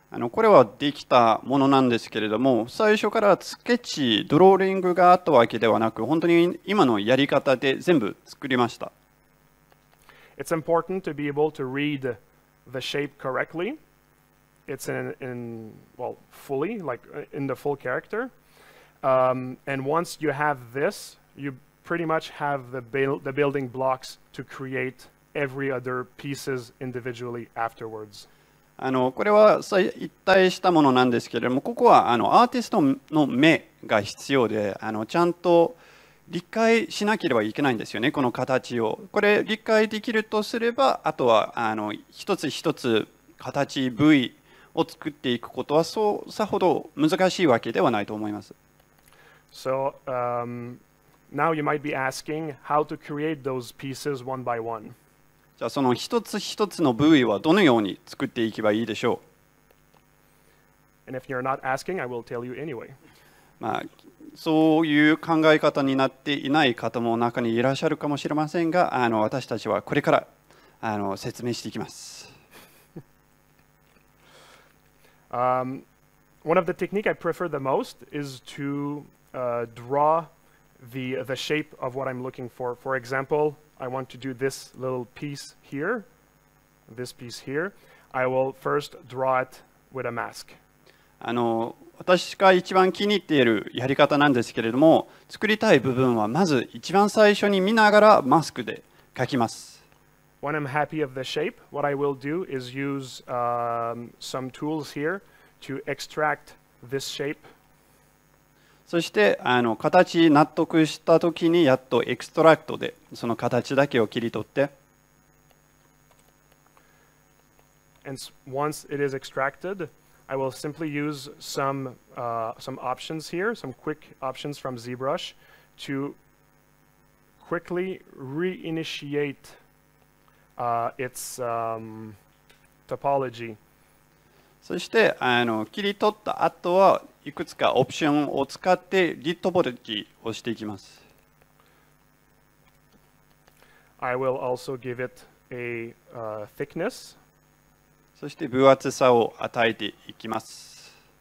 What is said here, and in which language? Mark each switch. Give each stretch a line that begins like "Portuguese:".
Japanese: これはできたものなんですけれども、最初からスケッチ、ドローリングがあったわけではなく、本当に今のやり方で全部作りました。
English: It's important to be able to read the shape correctly. It's fully, like in the full character. And once you have this, you pretty much have the building blocks to create every other pieces individually afterwards.
Japanese: これは一体したものなんですけれども、ここはアーティストの目が必要で、ちゃんと理解しなければいけないんですよね、この形を。これ理解できるとすれば、あとは一つ一つ形、部位を作っていくことはさほど難しいわけではないと思います。
English: So now you might be asking how to create those pieces one by one.
Japanese: じゃあその一つ一つの部位はどのように作っていけばいいでしょう。
English: And if you're not asking, I will tell you anyway.
Japanese: そういう考え方になっていない方も中にいらっしゃるかもしれませんが、私たちはこれから説明していきます。
English: One of the techniques I prefer the most is to draw the shape of what I'm looking for. For example, I want to do this little piece here, this piece here. I will first draw it with a mask.
Japanese: 私が一番気に入っているやり方なんですけれども、作りたい部分はまず一番最初に見ながらマスクで描きます。
English: When I'm happy of the shape, what I will do is use some tools here to extract this shape.
Japanese: そして形納得したときにやっとエクストラクトでその形だけを切り取って。
English: And once it is extracted, I will simply use some options here, some quick options from ZBrush to quickly reinitiate its topology.
Japanese: そして切り取った後はいくつかオプションを使ってリトポロジーをしていきます。
English: I will also give it a thickness.
Japanese: そして分厚さを与えていきます。